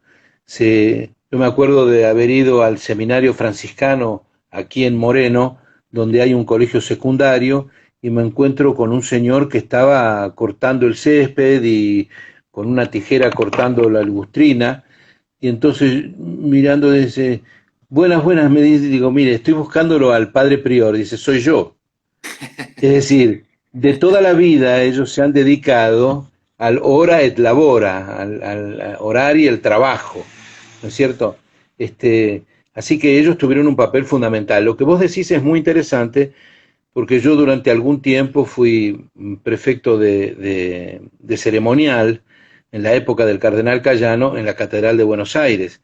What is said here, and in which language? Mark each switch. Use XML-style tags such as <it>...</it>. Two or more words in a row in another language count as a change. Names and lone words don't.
<es>Yo me acuerdo de haber ido al seminario franciscano aquí en Moreno, donde hay un colegio secundario, y me encuentro con un señor que estaba cortando el césped y con una tijera cortando la lustrina, y entonces mirando dice, buenas, buenas, me dice, digo, mire, estoy buscándolo al padre prior, dice, soy yo. Es decir, de toda la vida ellos se han dedicado al</es> <la>hora et labora,</la> <es>al orar y el trabajo, ¿no es cierto? Así que ellos tuvieron un papel fundamental. Lo que vos decís es muy interesante porque yo durante algún tiempo fui prefecto de ceremonial en la época del cardenal Cayano en la Catedral de Buenos Aires.</es>